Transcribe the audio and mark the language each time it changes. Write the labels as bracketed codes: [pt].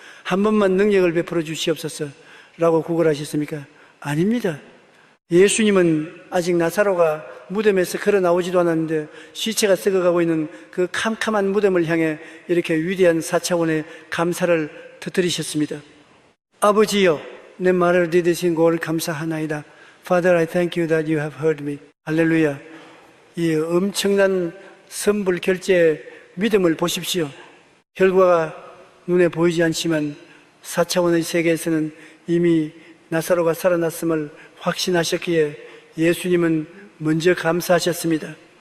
[ko] 한 번만 능력을 베풀어 주시옵소서 라고 구걸하셨습니까? 아닙니다. 예수님은 아직 나사로가 무덤에서 걸어 나오지도 않았는데 시체가 썩어가고 있는 그 캄캄한 무덤을 향해 이렇게 위대한 4차원의 감사를 터뜨리셨습니다. 아버지여, 내 말을 들으신 것을 감사하나이다. [en] Father, I thank you that you have heard me. [ko] 할렐루야. 이 엄청난 선불 결제의 믿음을 보십시오. 결과가 눈에 보이지 않지만 4차원의 세계에서는 이미 나사로가 살아났음을 확신하셨기에 예수님은 먼저 감사하셨습니다.